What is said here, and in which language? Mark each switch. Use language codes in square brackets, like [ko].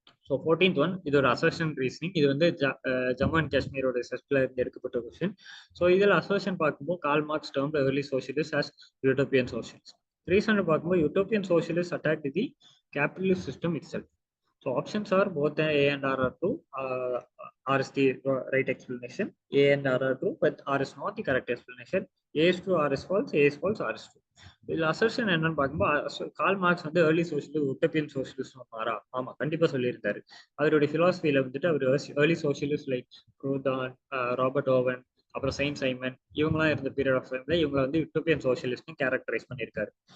[ta] So 14th one இது ஒரு assertion reasoning. இது வந்து ஜம்மு அண்ட் காஷ்மீரோட செஸ்ட்ல இருந்து எடுக்கப்பட்ட கொஸ்டின். [en] so [ta] இதில் அசர்ஷன் பார்க்கும்போது [en] Karl Marx term early socialist as utopian socialist. Reason பார்க்கும்போது utopian socialist attack the capitalist system itself. So options are both A and R are true. R is the right explanation. A and R are true, but R is not the correct explanation. A is true, R is false. A is false, R is true. [ta] இதில் assertion என்னன்னு பார்க்கும்போது Karl Marx வந்து early socialist utopian socialist மாறா ஆமா கண்டிப்பா சொல்லியிருந்தாரு. அவருடைய பிலாசபியில வந்துட்டு அவர் early socialist like ப்ரூதான், Robert oven, அப்புறம் செயின்ட் சைமன் இவங்கெல்லாம் இருந்த பீரியட் ஆஃப் டைம்ல இவங்களை வந்து யூட்டோப்பியன் சோஷியலிஸ்ட் கேரக்டரைஸ் பண்ணியிருக்காரு.